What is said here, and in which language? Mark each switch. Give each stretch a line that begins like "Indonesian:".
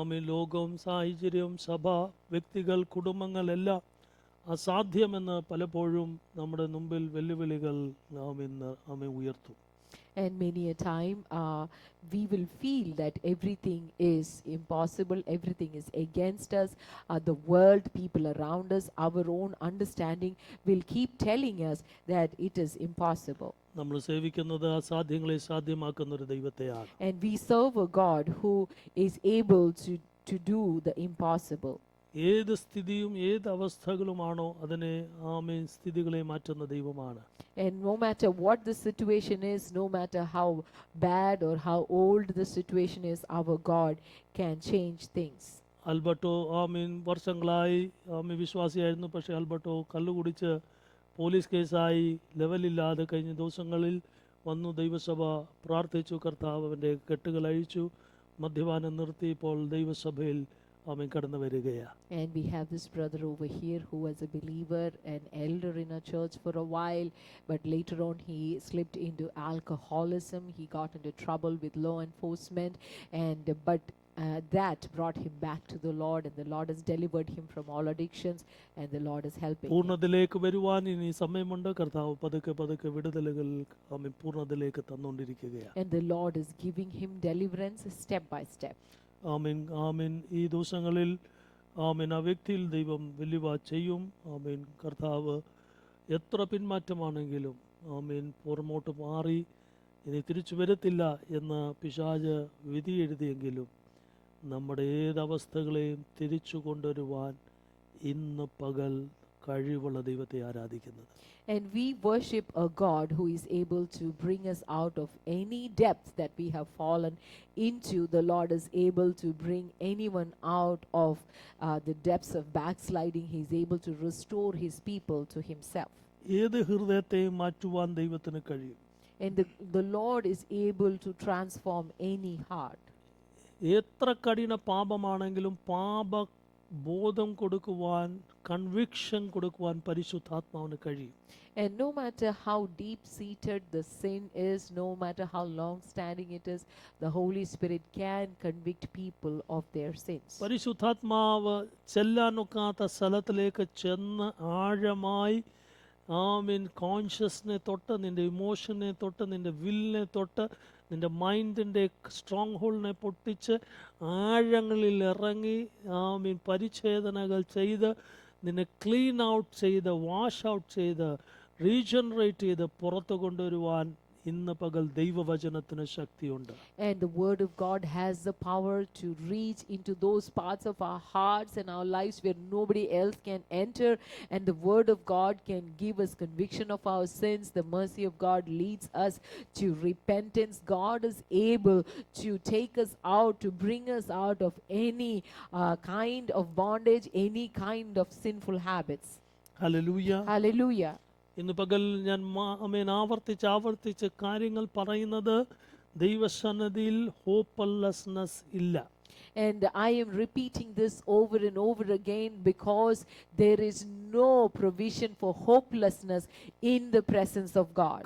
Malayalam: ലോകം, സാഹചര്യം, സഭ, വ്യക്തികൾ, കുടുംബങ്ങൾ എല്ലാം അസാധ്യമെന്ന് പലപ്പോഴും നമ്മുടെ മുമ്പിൽ വെല്ലുവിളികൾ നാം ഉയർത്തും.
English: And many a time we will feel that everything is impossible, everything is against us. The world, people around us, our own understanding will keep telling us that it is impossible.
Malayalam: നമ്മൾ സേവിക്കുന്നത് അസാധ്യങ്ങളെ സാധ്യമാക്കുന്ന ഒരു ദൈവത്തെയാണ്.
English: And we serve a God who is able to do the impossible.
Malayalam: ഏത് സ്ഥിതിയും ഏത് അവസ്ഥകളുമാണോ അതിനെ സ്ഥിതികളെ മാറ്റുന്ന ദൈവമാണ്.
English: And no matter what the situation is, no matter how bad or how old the situation is, our God can change things.
Malayalam: Alberto വർഷങ്ങളായി വിശ്വാസിയായിരുന്നു. പക്ഷേ Alberto കള്ളുകുടിച്ച് police കേസായി ലെവലില്ലാതെ കഴിഞ്ഞ ദിവസങ്ങളിൽ വന്നു. ദൈവസഭ പ്രാർത്ഥിച്ചു, കർത്താവ് അവൻ്റെ കെട്ടുകൾ അഴിച്ചു, മദ്യപാനം നിർത്തി. ഇപ്പോൾ ദൈവസഭയിൽ കടന്നു വരികയാണ്.
English: And we have this brother over here who was a believer, an elder in a church for a while, but later on he slipped into alcoholism. He got into trouble with law enforcement, and that brought him back to the Lord, and the Lord has delivered him from all addictions, and the Lord is helping him.
Malayalam: പൂർണ്ണതയിലേക്ക് വരുവാൻ ഇനി സമയമുണ്ട്. കർത്താവ് പതുക്കെ വിടുതലുകൾ പൂർണ്ണതയിലേക്ക് തന്നുകൊണ്ടിരിക്കുകയാണ്.
English: And the Lord is giving him deliverance step by step.
Malayalam: ആമേൻ. ഈ ദിവസങ്ങളിൽ ആ വ്യക്തിയിൽ ദൈവം വലിയ ചെയ്യും. കർത്താവ് എത്ര പിന്മാറ്റമാണെങ്കിലും പുറമോട്ട് മാറി ഇനി തിരിച്ചു വരത്തില്ല എന്ന് പിശാച് വിധി എഴുതിയെങ്കിലും നമ്മുടെ ഏതവസ്ഥകളെയും തിരിച്ചു കൊണ്ടുവരുവാൻ ഇന്ന് പകൽ കഴിവുള്ള ദൈവത്തെ ആരാധിക്കുന്നത്.
English: And we worship a God who is able to bring us out of any depth that we have fallen into. The Lord is able to bring anyone out of the depths of backsliding. He is able to restore his people to himself.
Malayalam: ഏത് ഹൃദയത്തെയും മാറ്റുവാൻ ദൈവത്തിന് കഴിയും.
English: And the Lord is able to transform any heart.
Malayalam: എത്ര കഠിന പാപമാണെങ്കിലും ബോധം കൊടുക്കുവാൻ, conviction കൊടുക്കുവാൻ പരിശുദ്ധാത്മാവിന് കഴിയും.
English: And no matter how deep seated the sin is, no matter how long standing it is, the Holy Spirit can convict people of their sins.
Malayalam: പരിശുദ്ധാത്മാവ് ചെല്ലാനൊക്കാത്ത സ്ഥലത്തിലേക്ക് ചെന്ന് ആഴമായി കോൺഷ്യസ്നെ തൊട്ട്, നിന്റെ ഇമോഷനെ തൊട്ട്, നിന്റെ വില്ലിനെ തൊട്ട്, നിന്റെ മൈൻഡിൻ്റെ സ്ട്രോങ് ഹോളിനെ പൊട്ടിച്ച് ആഴങ്ങളിൽ ഇറങ്ങി പരിച്ഛേദനകൾ ചെയ്ത് നിന്നെ ക്ലീൻ ഔട്ട് ചെയ്ത്, വാഷ് ഔട്ട് ചെയ്ത്, റീജനറേറ്റ് ചെയ്ത് പുറത്തു കൊണ്ടുവരുവാൻ ഇന്ന് പകൽ ദൈവവചനത്തിന് ശക്തിയുണ്ട്.
English: And the word of God has the power to reach into those parts of our hearts and our lives where nobody else can enter, and the word of God can give us conviction of our sins. The mercy of God leads us to repentance. God is able to take us out, to bring us out of any kind of bondage, any kind of sinful habits. Hallelujah. Hallelujah.
Malayalam: ഇന്ന് പകൽ ഞാൻ ആവർത്തിച്ച് കാര്യങ്ങൾ പറയുന്നത് ദൈവസന്നിധിയിൽ hopelessness ഇല്ല.
English: And I am repeating this over and over again because there is no provision for hopelessness in the presence of God.